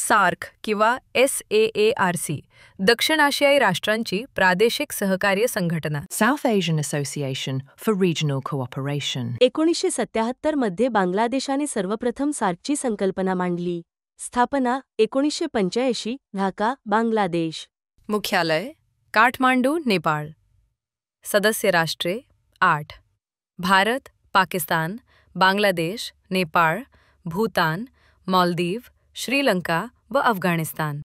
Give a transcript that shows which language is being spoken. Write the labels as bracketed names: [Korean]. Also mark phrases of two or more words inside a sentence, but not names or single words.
[Marathi] सार्क किंवा SAARC दक्षिण आशियाई राष्ट्रांची प्रादेशिक सहकार्य संघटना. [English] South Asian Association for Regional Cooperation. [Marathi] 1977 मध्ये बांगलादेशाने सर्वप्रथम सार्कची संकल्पना मांडली. स्थापना 1985, ढाका, बांगलादेश. मुख्यालय काठमांडू, नेपाळ. सदस्य राष्ट्रे 8: भारत, पाकिस्तान, बांगलादेश, नेपाळ, भूतान, मालदीव, श्रीलंका व अफगाणिस्तान.